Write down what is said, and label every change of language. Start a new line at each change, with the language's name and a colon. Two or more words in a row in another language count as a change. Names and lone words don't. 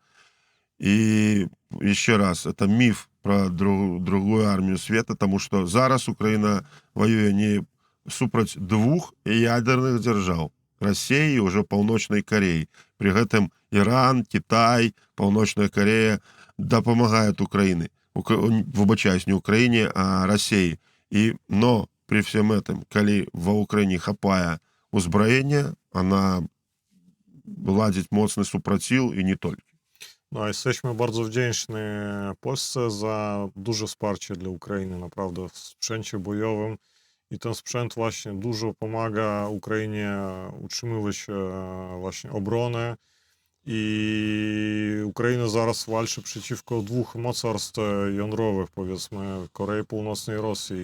Belarusian: І яшчэ раз, это міф пра другую армію света, таму што зараз Украіна ваюе не супраць двух ядерных дзяржаў: Расіі і ўжо Паўночнай Кареі. Пры гэтым Іран, Кітай, Паўночная Карея дапамагаюць Украіне. Выбачаюсь, не Украіне, а Расіі.
Russian: Но при всем этом,
Belarusian: калі ва Украіне хапае узброення, она ладзіць моцны супраціў і не толькі.
Polish: No, jesteśmy bardzo wdzięczni Polsce za duże wsparcie dla Ukrainy, naprawdę w sprzęcie bojowym. I ten sprzęt właśnie dużo pomaga Ukrainie utrzymywać właśnie obronę. I Ukraina zaraz walczy przeciwko dwóch mocarstw jądrowych, powiedzmy Korei Północnej i Rosji.